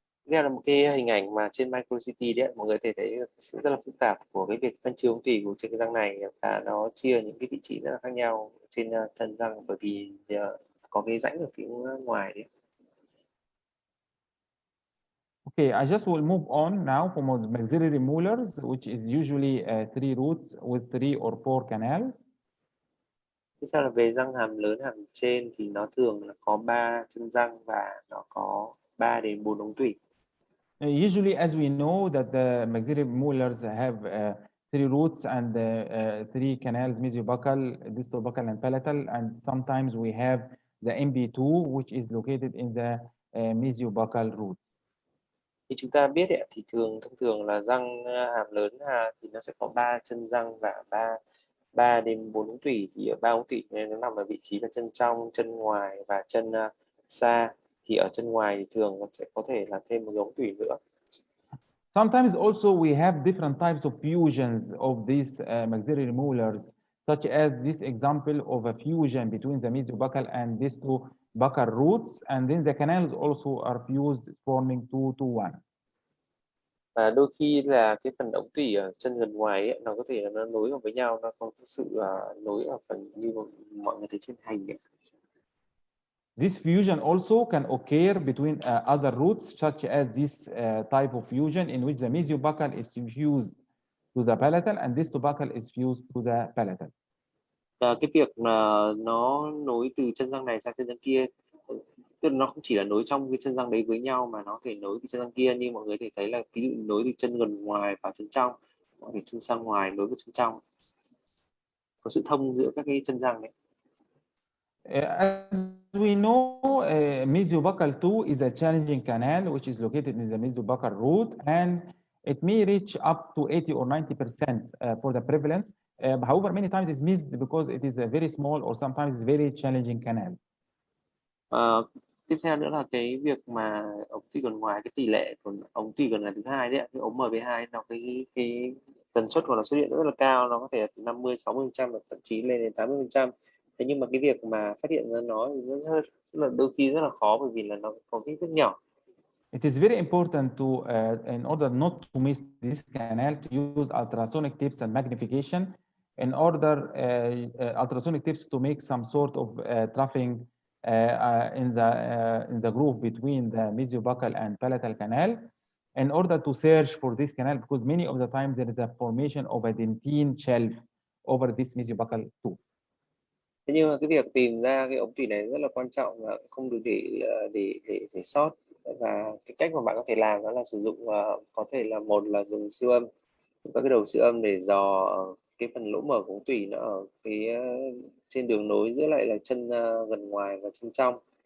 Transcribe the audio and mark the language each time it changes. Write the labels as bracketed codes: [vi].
[vi] Đây là một cái hình ảnh mà trên micro CT đấy, mọi người thấy sự rất là phức tạp của cái việc phân chia ống tủy của trên cái răng này, và nó chia những cái vị trí rất là khác nhau trên thân răng, bởi vì có cái rãnh ở phía ngoài đấy. [en] Okay, I just will move on now from maxillary molars, which is usually 3 roots with 3 or 4 canals. [vi] Tiếp theo là về răng hàm lớn, hàm trên thì nó thường là có 3 chân răng và nó có 3 đến 4 ống tủy. [en] Usually, as we know that the maxillary molars have 3 roots and 3 canals, mesiobuccal, distobuccal, and palatal, and sometimes we have the MB2, which is located in the mesiobuccal root. [vi] Như chúng ta biết thì thông thường là răng hàm lớn thì nó sẽ có 3 chân răng và 3 đến 4 ống tủy, thì ở 3 ống tủy nên nó nằm ở vị trí là chân trong, chân ngoài và chân xa. Thì ở chân ngoài thì thường nó sẽ có thể là thêm một ống tủy nữa. [en] Sometimes also we have different types of fusions of these maxillary molars, such as this example of a fusion between the mesiobuccal and distobuccal roots, and then the canals also are fused, forming 2 to 1. [vi] Và đôi khi là cái phần ống tủy ở chân gần ngoài ấy, nó có thể là nó nối vào với nhau, nó có sự nối ở phần như mọi người thấy trên hình ấy. [en] This fusion also can occur between other roots, such as this type of fusion in which the mesiobuccal is fused to the palatal and distobuccal is fused to the palatal. [vi] Cái việc mà nó nối từ chân răng này sang chân răng kia, tức là nó không chỉ là nối trong cái chân răng đấy với nhau, mà nó có thể nối từ chân răng kia, như mọi người thể thấy là ví dụ nối từ chân gần ngoài vào chân trong, mọi người chân sang ngoài nối với chân trong, có sự thông giữa các cái chân răng đấy. [en] As we know, mesiobuccal 2 is a challenging canal which is located in the mesiobuccal root, and it may reach up to 80 or 90% for the prevalence. However, many times it's missed because it is a very small or sometimes it's very challenging canal. [vi] Tiếp theo nữa là cái việc mà ống tủy gần ngoài, cái tỷ lệ của ống tủy gần là thứ hai đấy, cái ống MB2 nó cái tần suất của nó xuất hiện rất là cao, nó có thể là từ 50-60%, thậm chí lên đến 80%. Thế nhưng mà cái việc mà phát hiện ra nó thì đôi khi rất là khó, bởi vì là nó có kích thước nhỏ. [en] It is very important to, in order not to miss this canal, to use ultrasonic tips and magnification in order ultrasonic tips to make some sort of troughing in the groove between the mesiobuccal and palatal canal in order to search for this canal, because many of the time there is a formation of a dentine shelf over this mesiobuccal tooth. [vi] Thế nhưng mà cái việc tìm ra cái ống tủy này rất là quan trọng và không được để sót. Và cái cách mà bạn có thể làm đó là sử dụng có thể là một là dùng siêu âm, các cái đầu siêu âm để dò cái phần lỗ mở của ống tủy nó ở cái trên đường nối giữa lại là chân gần ngoài và chân trong.